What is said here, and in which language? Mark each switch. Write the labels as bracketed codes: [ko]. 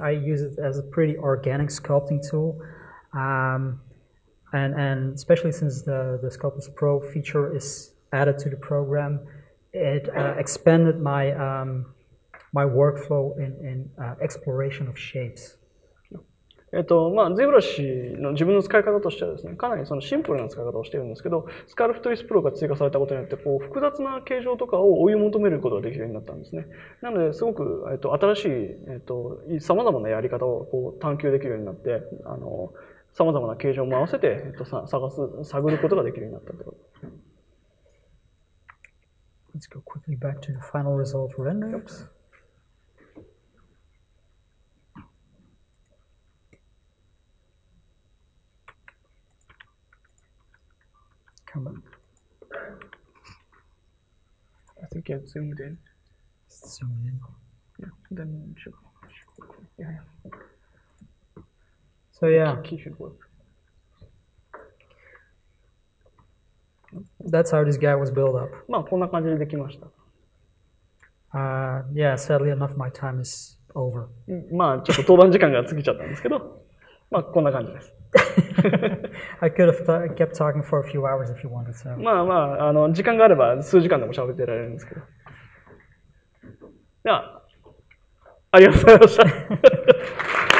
[en] I use it as a pretty organic sculpting tool. And especially since the Sculptus Pro feature is added to the program, it expanded my my workflow in exploration of shapes. [ja] ZBrush の自分の使い方としてはですね、かなりそのシンプルな使い方をしているんですけど、スカルプトリスプロが追加されたことによって複雑な形状とかを追い求めることができるようになったんですね。なのですごく新しい様々なやり方を探求できるようになって、様々な形状も合わせて探ることができるようになったということです。 [en] Let's go quickly back to the final result renders. Come on. I think it's zoomed in. Zoom in. Yeah, then should. Yeah. So yeah. Key should work. That's how this guy was built up. [ja] こんな感じでできました。 [en] Yeah, sadly enough, my time is over. [ja] まあ、ちょっと登壇時間が過ぎちゃったんですけど、まあ、こんな感じです。 [en] I could have kept talking for a few hours if you wanted to. [ja] まあまあ、時間があれば数時間でも喋ってられるんですけど。では、ありがとうございました。